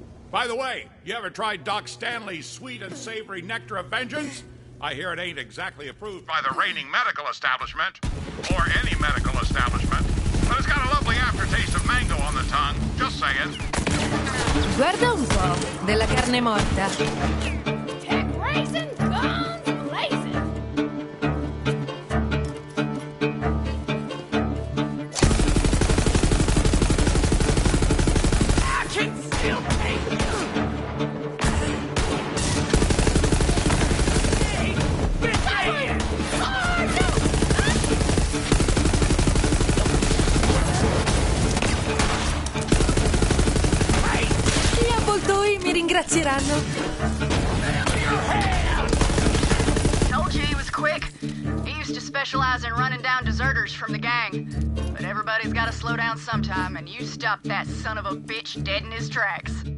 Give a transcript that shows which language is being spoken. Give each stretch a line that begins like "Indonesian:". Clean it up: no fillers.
English: By the way, you ever tried Doc Stanley's sweet and savory nectar of vengeance? I hear it ain't exactly approved by the reigning medical establishment, or any medical establishment, but it's got a lovely aftertaste of mango on the tongue, just saying.
Italian: Guarda un po', della carne morta.
English: Head racing, guns blazing. I can still take you. Hey, get here!
Italian: Gli avvoltoi mi ringrazieranno.
English: Told you he was quick. He used to specialize in running down deserters from the gang. But everybody's got to slow down sometime, and you stopped that son of a bitch dead in his tracks.